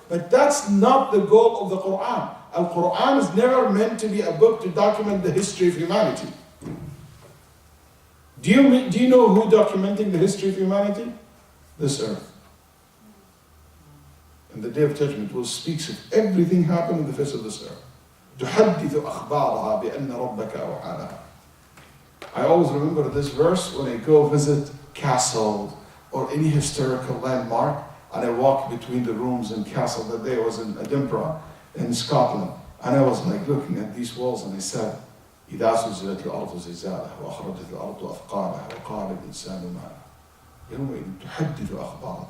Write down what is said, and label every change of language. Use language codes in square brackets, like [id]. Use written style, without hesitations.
[en] But that's not the goal of the Quran. Al-Quran is never meant to be a book to document the history of humanity. Do you know who documenting the history of humanity? This earth. And the Day of Judgment will speak of everything happened on the face of this earth. [ar] تحدث أخبارها بأن ربك أوحى. [en] I always remember this verse when I go visit castles or any historical landmark and I walk between the rooms in castle. That day I was in Edinburgh in Scotland and I was like looking at these walls and I said, [ar] إذا زلزلت الأرض زلزالها وأخرجت الأرض أثقالها وقال الإنسان ما لها يومئذ تحدث أخبارها.